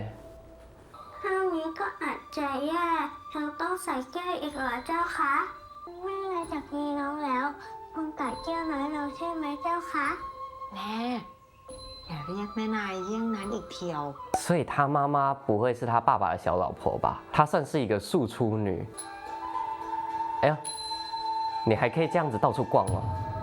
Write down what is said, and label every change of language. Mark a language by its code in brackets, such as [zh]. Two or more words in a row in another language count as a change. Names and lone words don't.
[th] ข้าวนี้ก็อาจจะแย่เราต้องใส่แก้วอีกเหรอเจ้าคะไม่ไรจากมีน้องแล้วคุณตัดแก้วน้อยเราใช่ไหมเจ้าคะ แม่อย่าเรียกแม่นายเยี่ยงนั้นอีกเที่ยว [zh] 所以他妈妈不会是他爸爸的小老婆吧？她算是一个庶出女。哎呀，你还可以这样子到处逛哦。